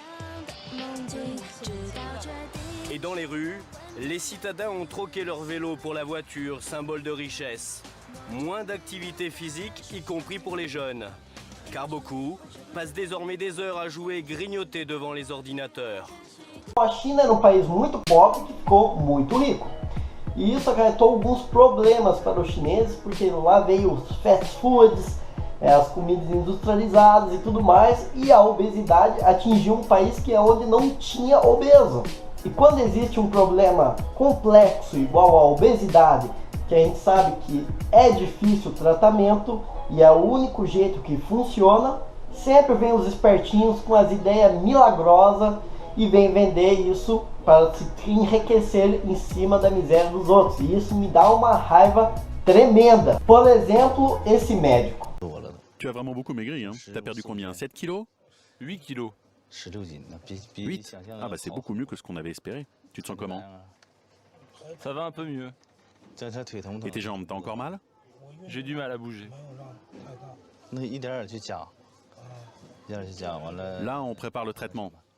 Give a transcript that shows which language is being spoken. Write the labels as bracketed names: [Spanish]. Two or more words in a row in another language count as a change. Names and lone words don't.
[French] Et dans les rues, les citadins ont troqué leur vélo pour la voiture, symbole de richesse. Moins d'activité physique, y compris pour les jeunes. Car beaucoup passent désormais des heures à jouer et grignoter devant les ordinateurs. [Portuguese] A China era um país muito pobre que ficou muito rico. E isso acarretou alguns problemas para os chineses, porque lá veio os [English] fast foods, [Portuguese] as comidas industrializadas e tudo mais, e a obesidade atingiu um país que é onde não tinha obeso. E quando existe um problema complexo igual à obesidade, que a gente sabe que é difícil o tratamento e é o único jeito que funciona, sempre vem os espertinhos com as ideias milagrosas e vem vender isso para se enriquecer em cima da miséria dos outros. E isso me dá uma raiva tremenda. Por exemplo, esse médico. [French] Tu as vraiment beaucoup maigri, hein? T'as perdu combien? 7 kilos? 8 kilos. 8? Ah bah c'est beaucoup mieux que ce qu'on avait espéré. Tu te sens comment? Ça va un peu mieux. Et tes jambes, t'as encore mal? J'ai du mal à bouger. Là, on prépare le traitement.